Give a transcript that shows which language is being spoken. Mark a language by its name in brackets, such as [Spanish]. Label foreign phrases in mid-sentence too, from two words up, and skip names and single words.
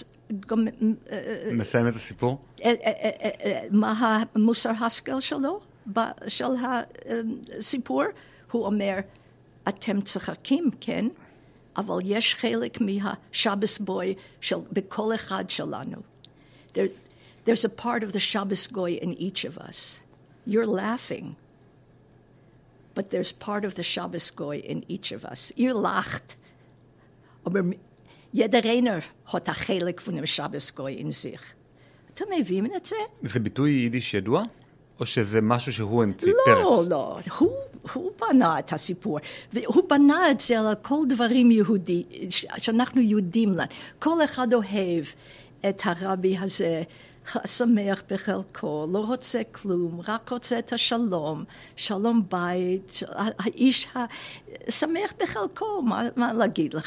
[Hebrew] מסיים את הסיפור? מה המוסר השכל שלו? של הסיפור? הוא אומר, אתם צחקים, כן? אבל יש חלק מהשבס גוי בכל אחד שלנו. [English] There's a part of the Shabbos Goy in each of us. You're laughing, but there's part of the Shabbos Goy in each of us. [Yiddish] איר לאַכט, אָבער יעדער איינער האָט אַ חלק פֿון דעם שבת גוי אין זיך. [Hebrew] אתם מבינים את זה? זה ביטוי יידיש ידוע? או שזה משהו שהוא המציא, פרץ? לא, הוא בנה את הסיפור, והוא בנה את זה על כל דברים יהודי, שאנחנו יודעים להם. כל אחד אוהב את הרבי הזה, שמח בחלקו, לא רוצה כלום, רק רוצה את השלום, שלום בית, האיש שמח בחלקו, מה להגיד לך?